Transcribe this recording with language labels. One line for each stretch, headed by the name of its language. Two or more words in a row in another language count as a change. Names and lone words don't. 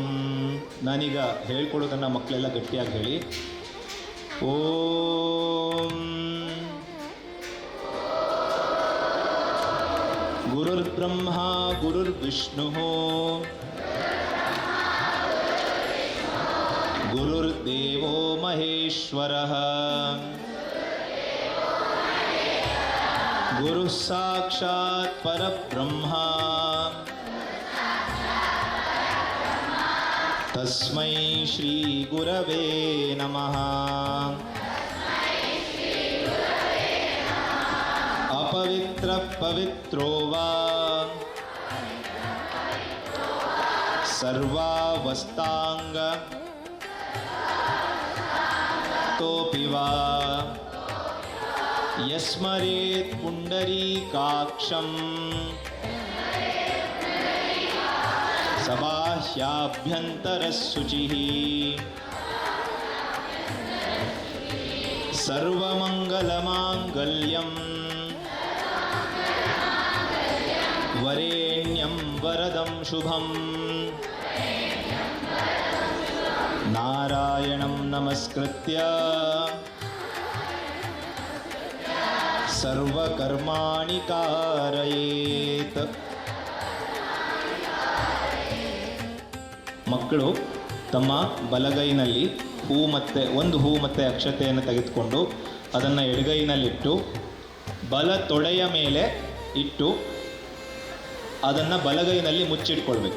Kannada: ನಾನೀಗ ಹೇಳ್ಕೊಡೋದನ್ನು ಮಕ್ಕಳೆಲ್ಲ ಗಟ್ಟಿಯಾಗಿ ಹೇಳಿ.
Sanskrit: ಓಂ ಗುರುರ್ಬ್ರಹ್ಮ ಗುರುರ್ವಿಷ್ಣು ಗುರುರ್ದೇವೋ ಮಹೇಶ್ವರಃ ಗುರು ಸಾಕ್ಷಾತ್ ಪರಬ್ರಹ್ಮ ತಸ್ಮೈ ಶ್ರೀ ಗುರವೇ ನಮಃ. ಅಪವಿತ್ರ ಪವಿತ್ರೋ ವಾ ಸರ್ವಾವಸ್ಥಾಂಗ ತೋಪಿ ವಾ ಯಸ್ಮರೇತ್ ಪುಂಡರೀಕಾಕ್ಷಂ ಸಬಾಹ್ಯಾಭ್ಯಂತರಶುಚಿಃ ಸರ್ವಮಂಗಲಮಾಂಗಲ್ಯಂ ವರೇಣ್ಯಂ ವರದಂ ಶುಭಂ ನಾರಾಯಣಂ ನಮಸ್ಕೃತ್ಯ ಸರ್ವಕರ್ಮಾಣಿ ಕಾರಯೇತ್.
Kannada: ಮಕ್ಕಳು ತಮ್ಮ ಬಲಗೈನಲ್ಲಿ ಒಂದು ಹೂ ಮತ್ತು ಅಕ್ಷತೆಯನ್ನು ತೆಗೆದುಕೊಂಡು ಅದನ್ನು ಎಡಗೈನಲ್ಲಿಟ್ಟು ಬಲ ತೊಡೆಯ ಮೇಲೆ ಇಟ್ಟು ಅದನ್ನು ಬಲಗೈನಲ್ಲಿ ಮುಚ್ಚಿಟ್ಕೊಳ್ಬೇಕು.